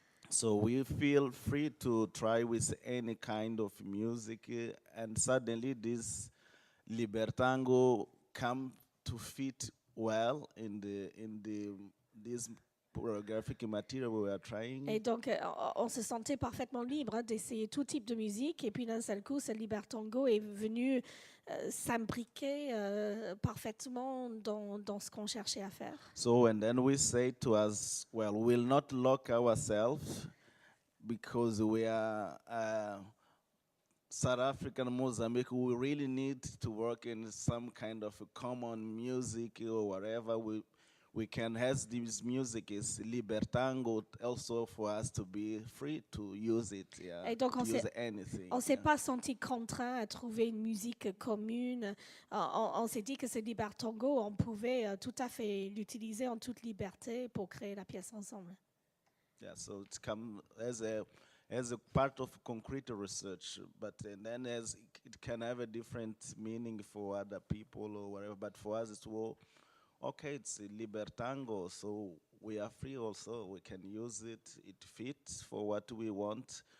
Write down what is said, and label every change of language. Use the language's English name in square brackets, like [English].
[English] So we feel free to try with any kind of music, and suddenly this libertango come to fit well in this choreographic material we were trying. [French] Et donc, on se sentait parfaitement libre d'essayer tout type de musique. Et puis, d'un seul coup, ce libertango est venu s'imbriquer parfaitement dans ce qu'on cherchait à faire. [English] So, and then we say to us, well, we'll not lock ourselves because we are South African Mozambique. We really need to work in some kind of a common music or whatever. We can have this music is libertango also for us to be free to use it. Yeah, [French] et donc [English] to use anything. [French] On s'est pas senti contraint à trouver une musique commune. On s'est dit que ce libertango, on pouvait tout à fait l'utiliser en toute liberté pour créer la pièce ensemble. [English] Yeah, so it's come as as a part of concrete research, but and then as it can have a different meaning for other people or whatever. But for us, it's well, okay, it's a libertango, so we are free also. We can use it. It fits for what we want.